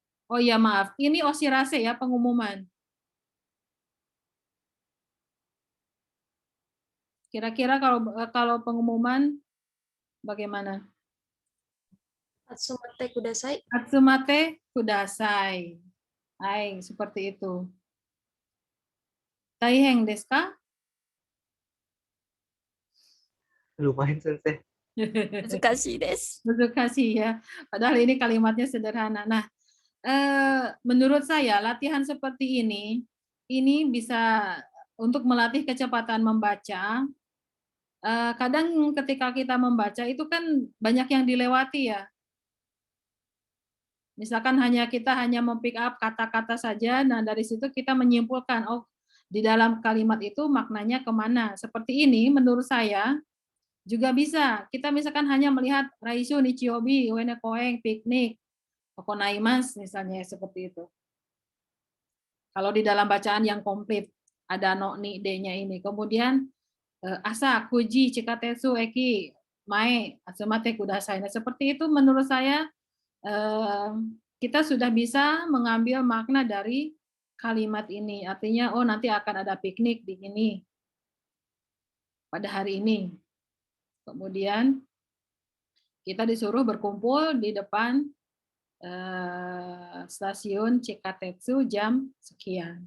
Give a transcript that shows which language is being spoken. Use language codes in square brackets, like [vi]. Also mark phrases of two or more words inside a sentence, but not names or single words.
[id] Oh iya maaf, ini osirase ya pengumuman. Kira-kira kalau pengumuman bagaimana? [ja] 集まってください. 集まってください. [id] Hai, seperti itu. [ja] 大変ですか? [id] Lumayan sensei. [ja] 難しいです。 [id] Kasih ya. Padahal ini kalimatnya sederhana. Nah, menurut saya latihan seperti ini bisa untuk melatih kecepatan membaca. Kadang ketika kita membaca itu kan banyak yang dilewati ya. Misalkan kita hanya mempick up kata-kata saja, nah dari situ kita menyimpulkan, oh di dalam kalimat itu maknanya kemana. Seperti ini menurut saya juga bisa. Kita misalkan hanya melihat Raisu, Nichiobi, Uene Koeng, piknik, Okonaimas misalnya seperti itu. Kalau di dalam bacaan yang komplit ada no ni de-nya ini. Kemudian asa, [ja] 九時、地下鉄、駅、前、集まってください. [id] Nah, seperti itu menurut saya kita sudah bisa mengambil makna dari kalimat ini. Artinya, oh nanti akan ada piknik di sini pada hari ini. Kemudian kita disuruh berkumpul di depan stasiun Chikatetsu jam sekian.